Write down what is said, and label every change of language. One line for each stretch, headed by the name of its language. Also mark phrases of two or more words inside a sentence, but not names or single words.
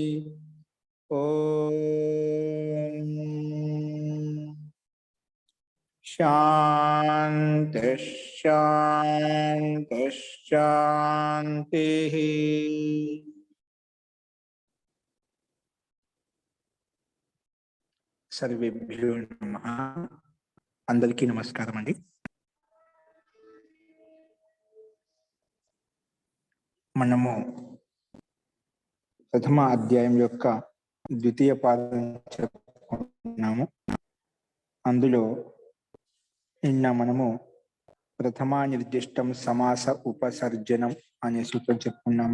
Sanskrit: ओम शांति शांति शांति। सर्वेभ्यो नमः।
Telugu: అందరికీ నమస్కారం అండి। మనము ప్రథమ అధ్యాయం యొక్క ద్వితీయ పాదం చెప్పుకున్నాము. అందులో నిన్న మనము
Sanskrit: ప్రథమా నిర్దిష్టం సమాస ఉపసర్జనం
Telugu: అనే సూత్రం చెప్పుకున్నాము.